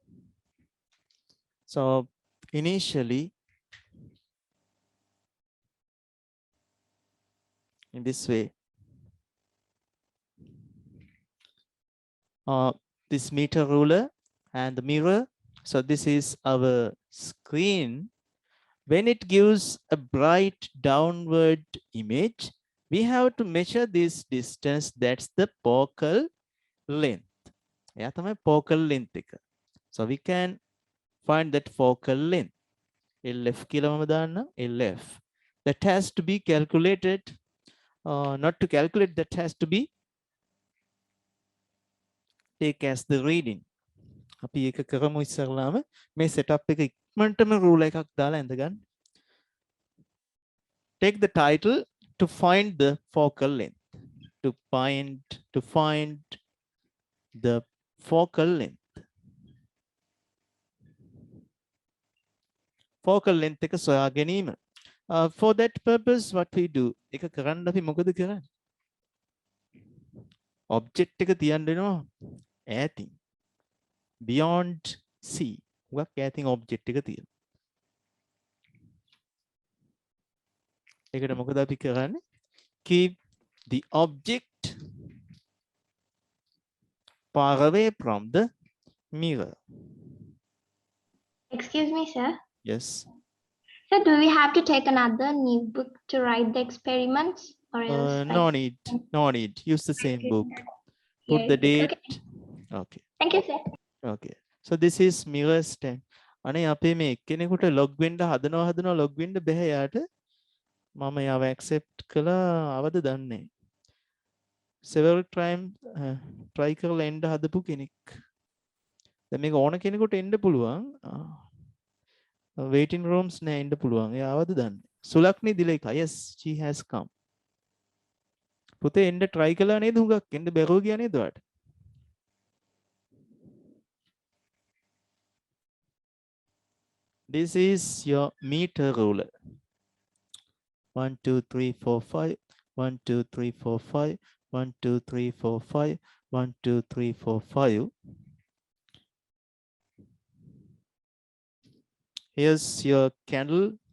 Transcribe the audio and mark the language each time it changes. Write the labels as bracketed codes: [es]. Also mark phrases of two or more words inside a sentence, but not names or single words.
[en] So initially in this way, this meter ruler and the mirror. So this is our screen. When it gives a bright downward image, we have to measure this distance. That's the focal length. [si] එයා තමයි [en] focal length [si] එක. [en] So we can find that focal length. [si] LF කියලා මම දාන්න. [en] LF. That has to be calculated. Not to calculate, that has to be take as the reading. [si] අපි ඒක කරමු ඉස්සරලාම. මේ setup එක ඉක්මනටම ruler එකක් දාලා ඇඳගන්න. [en] Take the title to find the focal length. To find the focal length. Focal length [si] එක සොයා ගැනීම. [en] For that purpose, what we do, [si] එක කරන්න අපි මොකද කරන්නේ? Object එක තියන්න වෙනවා ඈතින්. [en] Beyond C. [si] උගක් ඈතින් object එක තියෙනවා. ඒකට මොකද අපි කරන්නේ? [en] Keep the object far away from the mirror. Excuse me, sir. Yes. So do we have to take another new book to write the experiments, or else? No need. No need. Use the same book. Put Yes, the date. okay. Okay. Thank you, sir. Okay. So this is mirror stand. [si] අනේ අපේ මේ එක්කෙනෙකුට log වෙන්න හදනවා log වෙන්න බෑ යාට. මම යාව accept කළා අවද දන්නේ. [en] Several times [si] try කරලා එන්න හදපු කෙනෙක්. දැන් මේක ඕන කෙනෙකුට එන්න පුළුවන්. [en] Waiting rooms [si] නෑ එන්න පුළුවන්. එයා අවද දන්නේ. සුලක්නි දිලේක. [en] Yes, she has come. [si] පුතේ එන්න try කළා නේද හුඟක්? එන්න බැරුව ගියා නේද ඔයාට? [en] This is your meter ruler. 1, 2, 3, 4, 5. 1, 2, 3, 4, 5. 1, 2, 3, 4, 5. 1, 2, 3, 4, 5. Here's your candle.